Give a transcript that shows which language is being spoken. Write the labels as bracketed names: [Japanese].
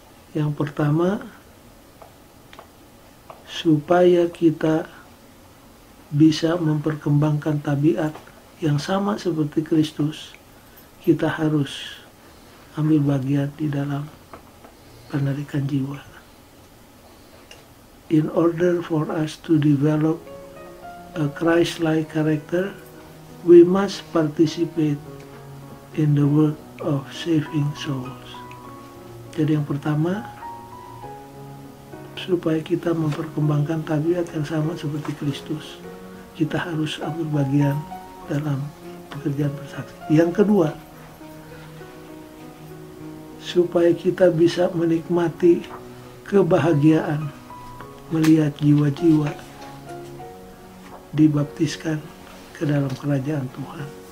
[Indonesian] Yang pertama, supaya kita bisa memperkembangkan tabiat yang sama seperti Kristus, kita harus ambil bagian di dalam penarikan jiwa. [English] In order for us to develop a Christ-like character, we must participate in the work of saving souls. [Indonesian] Jadi yang pertama, supaya kita memperkembangkan tabiat yang sama seperti Kristus, kita harus ambil bagian dalam pekerjaan bersaksi. Yang kedua, supaya kita bisa menikmati kebahagiaan melihat jiwa-jiwa dibaptiskan ke dalam kerajaan Tuhan.